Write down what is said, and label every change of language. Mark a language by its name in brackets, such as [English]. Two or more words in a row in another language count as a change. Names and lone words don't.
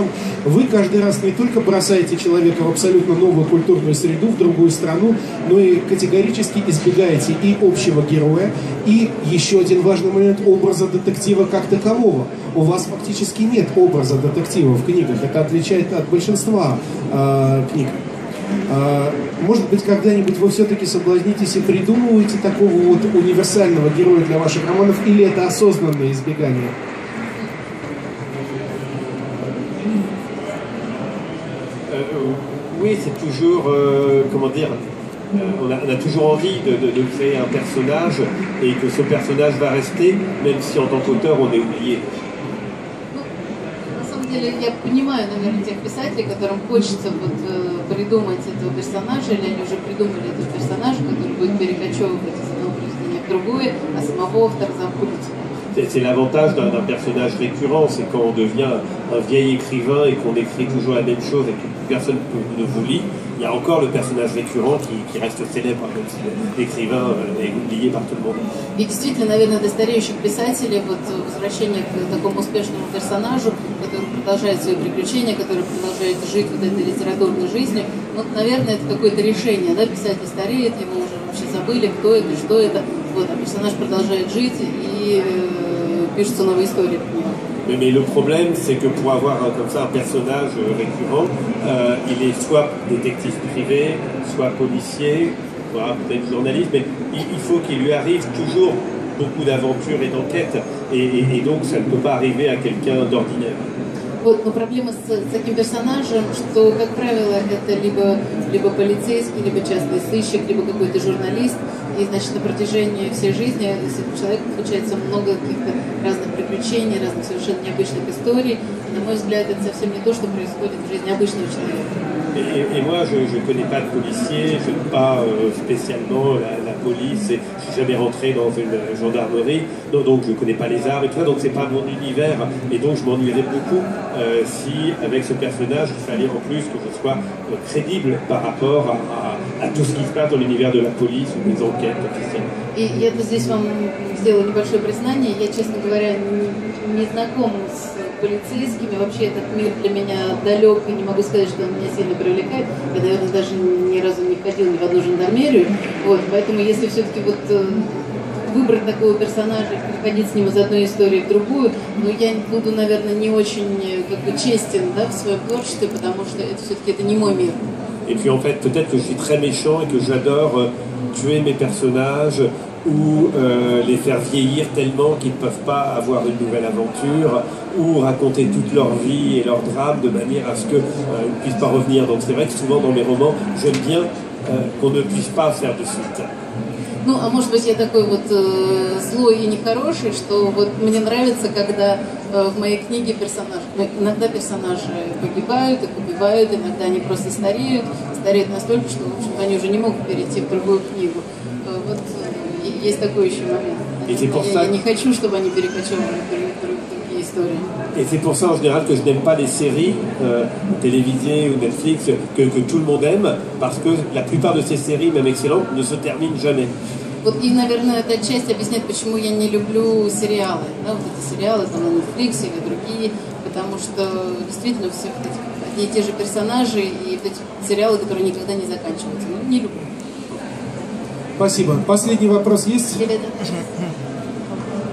[Russian] Вы каждый раз не только бросаете человека в абсолютно новую культурную среду, в другую страну, но и категорически избегаете и общего героя, и еще один важный момент — образа детектива как такового. У вас фактически нет образа детектива в книгах. Это отличает от большинства книг. Может быть, когда-нибудь вы все-таки соблазнитесь и придумываете такого вот универсального героя для ваших романов, или это осознанное избегание? [French] Oui, c'est toujours, comment dire, on a toujours envie de créer un personnage et que ce personnage va rester, même si en tant qu'auteur on est oublié. [Russian] Я понимаю, наверное, тех писателей, которым хочется вот, придумать этого персонажа, или они уже придумали этого персонажа, который будет перекочевывать из одного произведения в другое, а самого автора забудет. [French] C'est l'avantage d'un personnage récurrent, c'est quand on devient un vieil écrivain et qu'on écrit toujours la même chose et que personne ne vous lit, il y a encore le personnage récurrent qui reste célèbre, même si l'écrivain est oublié par tout le monde. [Russian] И действительно, наверное, для стареющих писателей вот возвращение к такому успешному персонажу, который продолжает свои приключения, который продолжает жить вот этой литературной жизнью, вот, наверное, это какое-то решение, да, писатель стареет, его уже вообще забыли, кто это, что это, вот, а персонаж продолжает жить и пишутся новые истории. [French] Mais le problème, c'est que pour avoir comme ça un personnage récurrent, il est soit détective privé, soit policier, soit peut-être journaliste, mais il faut qu'il lui arrive toujours beaucoup d'aventures et d'enquêtes, et donc ça ne peut pas arriver à quelqu'un d'ordinaire. [Russian] Вот, но проблема с таким персонажем, что, как правило, это либо полицейский, либо частный сыщик, либо какой-то журналист. И, значит, на протяжении всей жизни с этим человеком случается много каких-то разных приключений, разных совершенно необычных историй. И, на мой взгляд, это совсем не то, что происходит в жизни обычного человека. [French] Et moi, je ne connais pas de policier, je n'aime pas spécialement la police, je ne suis jamais rentré dans une gendarmerie, donc je ne connais pas les armes et tout ça, donc ce n'est pas mon univers. Et donc je m'ennuierais beaucoup si, avec ce personnage, il fallait en plus que je sois crédible par rapport à tout ce qui se passe dans l'univers de la police ou des enquêtes officielles. [Russian] И я здесь вам сделала небольшое признание. Я, честно говоря, не знакома с полицейскими. Вообще этот мир для меня далек, и не могу сказать, что он меня сильно привлекает. Я, наверное, даже ни разу не ходила ни в одну жандармерию. Вот, поэтому если все-таки вот выбрать такого персонажа и переходить с ним из одной истории в другую, ну, я буду, наверное, не очень как бы честен, да, в своем творчестве, потому что это все-таки это не мой мир. [French] Et puis en fait, peut-être que je suis très méchant et que j'adore tuer mes personnages ou les faire vieillir tellement qu'ils ne peuvent pas avoir une nouvelle aventure ou raconter toute leur vie et leur drame de manière à ce qu'ils ne puissent pas revenir. Donc c'est vrai que souvent dans mes romans, j'aime bien qu'on ne puisse pas faire de suite. [Russian] Ну, а может быть, я такой вот злой и нехороший, что вот мне нравится, когда в моей книге иногда персонажи погибают, их убивают, иногда они просто стареют настолько, что, в общем-то, они уже не могут перейти в другую книгу. Вот есть такой еще момент. Я не хочу, чтобы они перекочевали в другие истории. [French] Et c'est pour ça en général que je n'aime pas les séries télévisées ou Netflix que tout le monde aime, parce que la plupart de ces séries, même excellentes, ne se terminent jamais. [Russian] Вот и, наверное, эта часть объясняет, почему я не люблю сериалы, да, вот эти сериалы там на Netflix или другие, потому что действительно все вот эти одни и те же персонажи и вот эти сериалы, которые никогда не заканчиваются. Ну, не люблю. Спасибо. Последний вопрос есть?